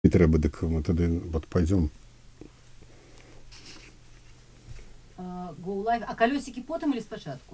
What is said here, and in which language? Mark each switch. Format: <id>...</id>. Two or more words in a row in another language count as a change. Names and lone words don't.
<be>не трэба, дык мы тады вот пойдем.</be> <en>Go live.</en> <ru>А колесики потом или спочатку?</ru>